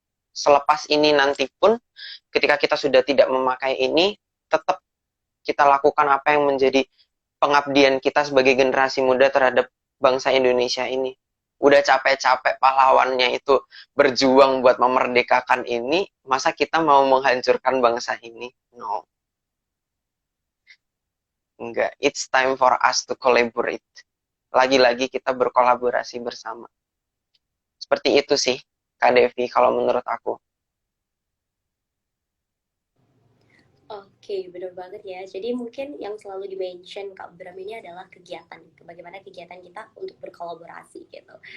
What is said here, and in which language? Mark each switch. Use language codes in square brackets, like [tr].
[id] Selepas ini nanti pun, ketika kita sudah tidak memakai ini, tetap kita lakukan apa yang menjadi pengabdian kita sebagai generasi muda terhadap bangsa Indonesia ini. Udah capek-capek pahlawannya itu berjuang buat memerdekakan ini, masa kita mau menghancurkan bangsa ini? [en] No. [id] Enggak. [en] It's time for us to collaborate. [id] Lagi-lagi kita berkolaborasi bersama. Seperti itu sih, Kak Devi, kalau menurut aku. Oke, benar banget ya. Jadi mungkin yang selalu di-mention Kak Bram ini adalah kegiatan. Bagaimana kegiatan kita untuk berkolaborasi gitu.